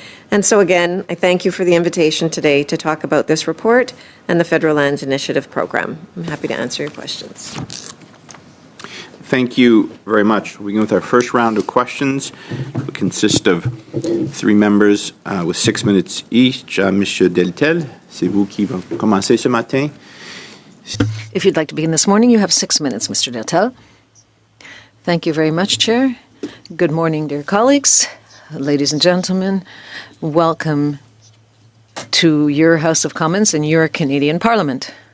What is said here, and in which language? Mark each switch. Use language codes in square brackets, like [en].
[en] And so again, I thank you for the invitation today to talk about this report and the Federal Lands Initiative program. I'm happy to answer your questions. Thank you very much. We begin with our first round of questions. It consists of 3 members with 6 minutes each. [fr] Monsieur Deltel, c'est vous qui va commencer ce matin. [en] If you'd like to begin this morning, you have 6 minutes, Mr. Deltel. Thank you very much, Chair. Good morning, dear colleagues, ladies and gentlemen. Welcome to your House of Commons and your Canadian Parliament.